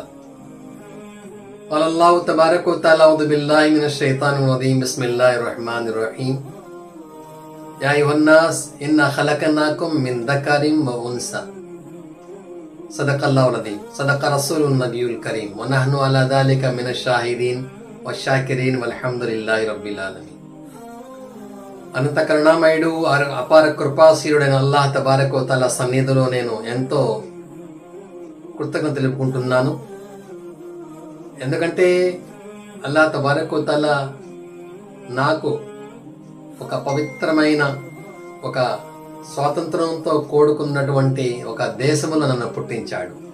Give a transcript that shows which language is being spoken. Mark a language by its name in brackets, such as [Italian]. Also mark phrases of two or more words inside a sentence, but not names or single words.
[Arabic] قال الله تبارك وتعالى، أعوذ بالله من الشيطان الرجيم، بسم الله الرحمن الرحيم. يا أيها الناس إنا خلقناكم من ذكر وأنثى. صدق الله العظيم، صدق رسوله النبي الكريم، ونحن على ذلك من الشاهدين والشاكرين والحمد لله رب العالمين. [Telugu] అనంత కరుణామయుడు అపార కృపాశీలుడైన అల్లాహ్ [Arabic] تبارك و تعالى [Telugu] సన్నిధిలో నేను ఎంతో కృతజ్ఞత తెలుపుకుంటున్నాను. ఎందుకంటే అల్లాహ్ [Arabic] تبارك و تعالى [Telugu] నాకు ఒక పవిత్రమైన ఒక స్వాతంత్రంతో కూడుకున్నటువంటి ఒక దేశములో నన్ను పుట్టించాడు.